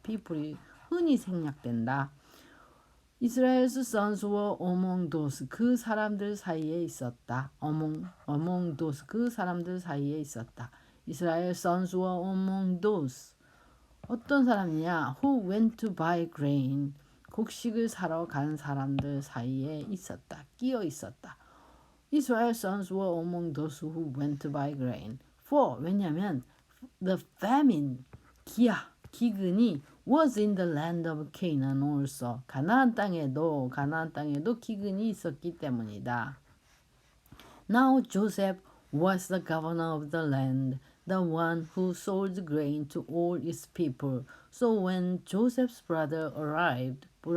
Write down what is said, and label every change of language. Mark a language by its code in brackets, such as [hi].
[ko] people이 흔히 생략된다. [en] Israel's sons were among those, [ko] 그 사람들 사이에 있었다. [en] among those, [ko] 그 사람들 사이에 있었다. [en] Israel's sons were among those. [ko] 어떤 사람이냐? [en] Who went to buy grain. [ko] 곡식을 사러 간 사람들 사이에 있었다. 끼어 있었다. [en] Israel's sons were among those who went to buy grain. For, [ko] 왜냐면 [en] the famine, [ko] 기근이 [en] was in the land of Canaan also. [ko] 가나안 땅에도 기근이 있었기 때문이다. [en] Now Joseph was the governor of the land, the one who sold grain to all its people. So when Joseph's brothers arrived,